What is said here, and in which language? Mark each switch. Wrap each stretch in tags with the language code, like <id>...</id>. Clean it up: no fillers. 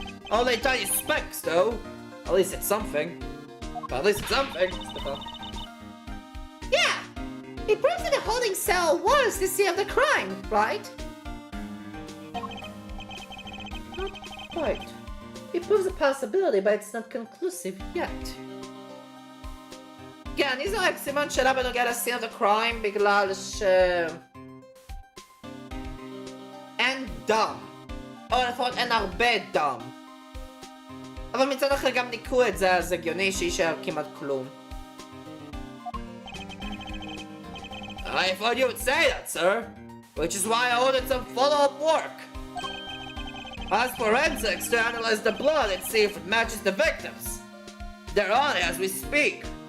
<en>Only tiny specks, though. At least it's something. But at least it's something. Yeah! It proves that the holding cell was the scene of the crime, right? Not quite. It proves a possibility, but it's not conclusive yet.</en> <he>כן, אני זורק סימן שאלה בנוגע לסצנה</he> <en>of the crime</en> <he>בגלל אין דם. או לפחות אין הרבה דם. אבל מצד אחר גם ניקו את זה, אז הגיוני שישאר כמעט כלום.</he> <en>I thought you would say that, sir. Which is why I ordered some follow-up work. Ask forensics to analyze the blood and see if it matches the victims. They're on it as we speak.</en>